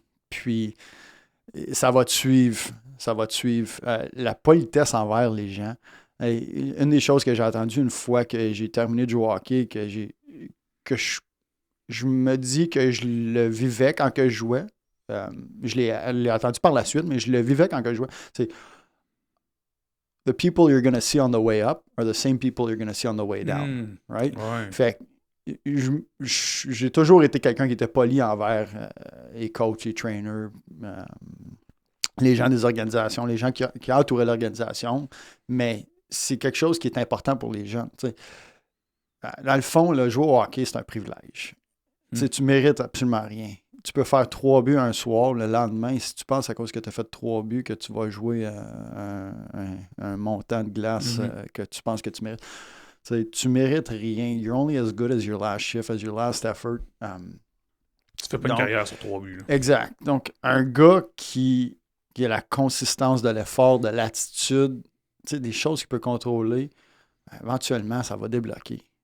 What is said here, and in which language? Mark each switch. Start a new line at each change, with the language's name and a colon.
French: Puis, ça va te suivre. Ça va te suivre. La politesse envers les gens. Une des choses que j'ai entendues une fois que j'ai terminé de jouer au hockey, que je me dis que je le vivais quand que je jouais. Je l'ai entendu par la suite, mais je le vivais quand que je jouais.
English: C'est the people you're going to see on the way up are the same people you're going to see on the way down. Mm. Right?
French: Ouais. Fait j'ai toujours été quelqu'un qui était poli envers les coachs, les trainers, les gens des organisations, les gens qui entouraient l'organisation. Mais c'est quelque chose qui est important pour les gens. T'sais. Dans le fond, le jouer au hockey, c'est un privilège. Mm. Tu mérites absolument rien. Tu peux faire 3 buts un soir, le lendemain, si tu penses à cause que tu as fait 3 buts que tu vas jouer un montant de glace Mhm. que tu penses que tu mérites. Tu mérites rien.
English: You're only as good as your last shift, as your last effort.
French: Tu fais pas une Donc, carrière sur 3 buts, là. exact. Donc, un gars qui a la consistance de l'effort, de l'attitude, des choses qu'il peut contrôler, éventuellement, ça va débloquer.